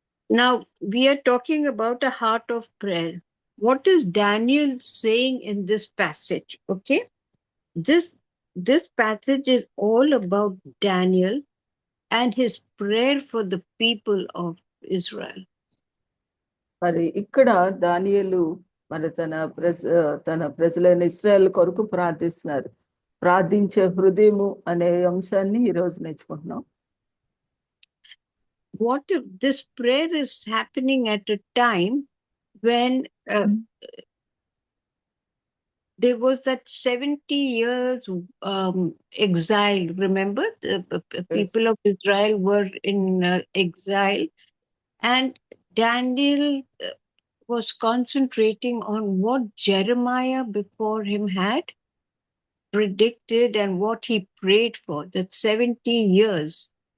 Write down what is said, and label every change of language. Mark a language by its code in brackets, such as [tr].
[en] Now we are talking about a heart of prayer. What is Daniel saying in this passage? Okay, this passage is all about Daniel and his prayer for the people of Israel. [te] మరి ఇక్కడ దానియేలు మరి తన ప్రజలైన ఇశ్రాయేల్ కొరకు ప్రార్థిస్తున్నారు. ప్రార్థించే హృదయము అనే అంశాన్ని ఈ రోజు నేర్చుకుంటున్నాం. [en] What if this prayer is happening at a time when there was that 70 years exile? Remember, the people of Israel were in exile, and Daniel was concentrating on what Jeremiah before him had predicted and what he prayed for, that 70 years.